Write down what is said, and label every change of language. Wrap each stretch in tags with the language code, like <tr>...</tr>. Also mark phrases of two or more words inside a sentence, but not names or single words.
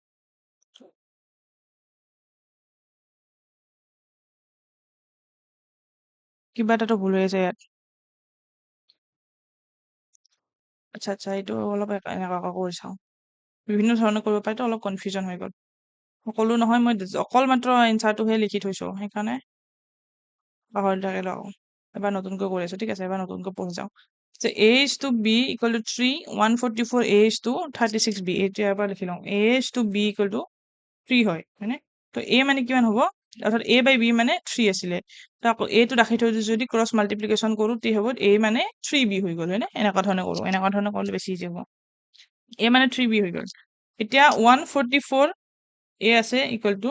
<as>কিবা এটাতো ভুল হৈ আছে ইয়াত আচ্ছা আচ্ছা এইটো অলপ এনেকুৱা কৰি চাওঁ বিভিন্ন ধৰণে কৰিব পাৰি তো অলপ কনফিউজন হৈ গ'ল সকলো নহয় মই অকল মাত্ৰ এনচাৰটোহে লিখি থৈছো সেইকাৰণে পাহৰি থাকিলো আকৌ এবাৰ নতুনকৈ কৰি আছো ঠিক আছে এবাৰ নতুনকৈ পঢ়ি যাওঁ</as> <en>So a is to b equal to 3 144 a is to 36 b</en> <as>এইটো ইয়াৰ পৰা লিখি লওঁ</as> <en>a is to b equal to</en> <as>3 হয় হয়নে তো a মানে কিমান হ'ব অৰ্থাৎ</as> <en>a by b</en> <as>মানে 3 আছিলে তো আকৌ a টো ৰাখি থৈ যদি</as> <en>cross multiplication</en> <as>কৰো তে হ'ব a মানে 3b হৈ গ'ল হয়নে এনেকুৱা ধৰণে কৰো এনেকুৱা ধৰণে কৰিলে বেছি ইজি হ'ব a মানে 3b হৈ গ'ল এতিয়া 144 a আছে</as> <en>equal to</en>